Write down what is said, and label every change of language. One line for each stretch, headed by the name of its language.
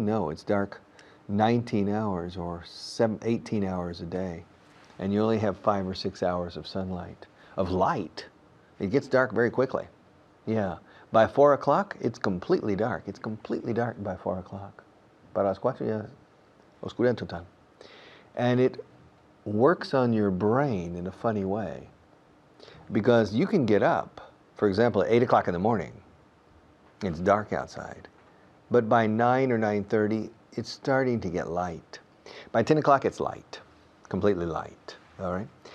English: It's dark 19 hours or 18 hours a day. And you only have 5 or 6 hours of sunlight, of light. It gets dark very quickly. Yeah. By 4 o'clock, it's completely dark. It's completely dark by 4 o'clock.
Spanish: Para las 4 ya oscuridad total.
English: And it works on your brain in a funny way. Because you can get up, for example, at 8 o'clock in the morning. It's dark outside. But by 9 or 9:30, it's starting to get light. By 10 o'clock, it's light, completely light, all right?